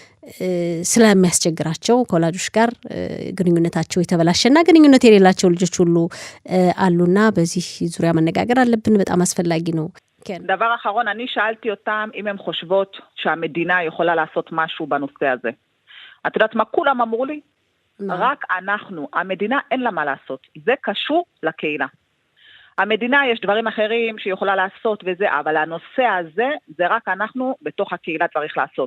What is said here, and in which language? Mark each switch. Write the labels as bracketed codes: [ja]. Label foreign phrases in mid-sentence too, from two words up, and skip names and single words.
[am] ስለሚያስቸግራቸው ከወላጆች ጋር ግንኙነታቸው የተበላሸና ግንኙነት የሌላቸው ልጆች ሁሉ አሉና በዚህ ዙሪያ መነጋገር አለብን በጣም አስፈላጊ ነው [he] דבר אחרון, אני שאלתי אותם אם הם חושבות שהמדינה יכולה לעשות משהו בנושא הזה. את יודעת מה כולם אמרו לי? רק אנחנו, המדינה אין לה מה לעשות. זה קשור לקהילה. המדינה יש דברים אחרים שיכולה לעשות וזה, אבל הנושא הזה זה רק אנחנו בתוך הקהילה צריך לעשות.